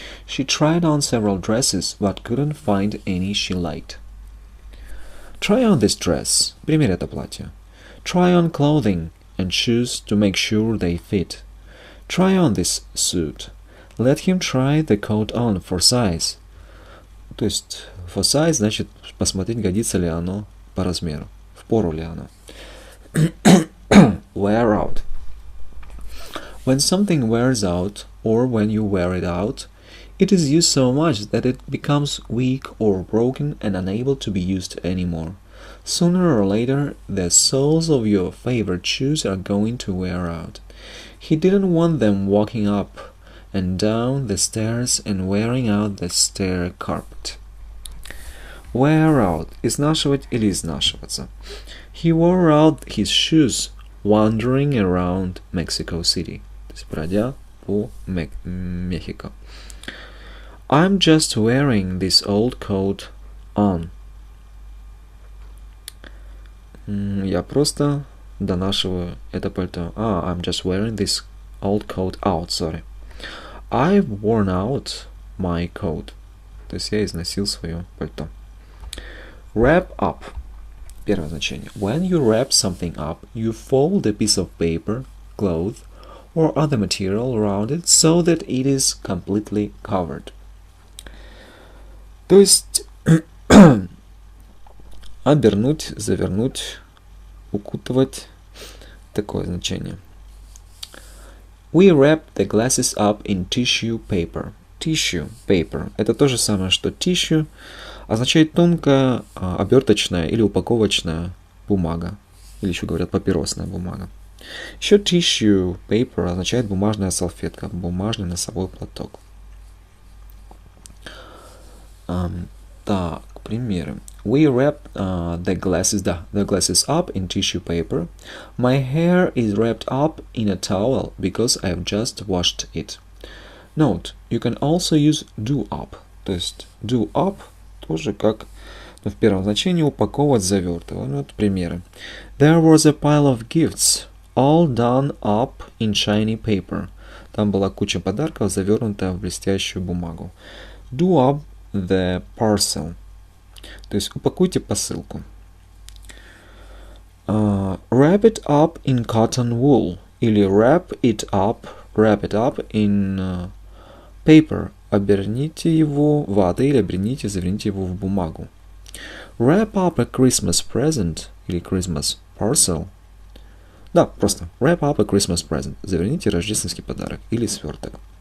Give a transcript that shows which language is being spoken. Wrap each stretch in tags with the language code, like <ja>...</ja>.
<en>She tried on several dresses but couldn't find any she liked. Try on this dress –</en> <ru>примерь это платье.</ru> <en>Try on clothing and shoes to make sure they fit. Try on this suit. Let him try the coat on for size.</en> <ru>То есть for size значит посмотреть, годится ли оно по размеру, впору ли оно.</ru> <en>Wear out. When something wears out or when you wear it out, it is used so much that it becomes weak or broken and unable to be used anymore. Sooner or later, the soles of your favorite shoes are going to wear out. He didn't want them walking up and down the stairs and wearing out the stair carpet. Wear out.</en> <ru>Изнашивать или изнашиваться.</ru> <en>He wore out his shoes wandering around Mexico City.</en> <ru>То есть бродя по Мехико.</ru> <en>I'm just wearing this old coat on.</en> <ru>Я просто донашиваю это пальто.</ru> <en>I'm just wearing this old coat out, sorry. I've worn out my coat.</en> <ru>То есть я износил свое пальто.</ru> <en>Wrap up.</en> <ru>Первое значение.</ru> <en>When you wrap something up, you fold a piece of paper, cloth, or other material around it so that it is completely covered.</en> <ru>То есть обернуть, завернуть, укутывать. Такое значение.</ru> <en>We wrap the glasses up in tissue paper. Tissue paper.</en> <ru>Это то же самое, что tissue. Означает тонкая, оберточная или упаковочная бумага. Или еще говорят папиросная бумага. Еще tissue paper означает бумажная салфетка, бумажный носовой платок. Так, примеры.</ru> <en>We wrap the glasses up in tissue paper. My hair is wrapped up in a towel because I've just washed it. Note, you can also use do up.</en> <ru>То есть do up тоже как в первом значении упаковывать, завертывать. Вот примеры.</ru> <en>There was a pile of gifts, all done up in shiny paper.</en> <ru>Там была куча подарков, завернутая в блестящую бумагу.</ru> <en>Do up the parcel.</en> <ru>То есть упакуйте посылку.</ru> <en>Wrap it up in cotton wool. Или wrap it up in paper.</en> <ru>Оберните его ватой или оберните, заверните его в бумагу.</ru> <en>Wrap up a Christmas present или Christmas parcel.</en> <ru>Да, просто</ru> <en>wrap up a Christmas present.</en> <ru>Заверните рождественский подарок или сверток.</ru>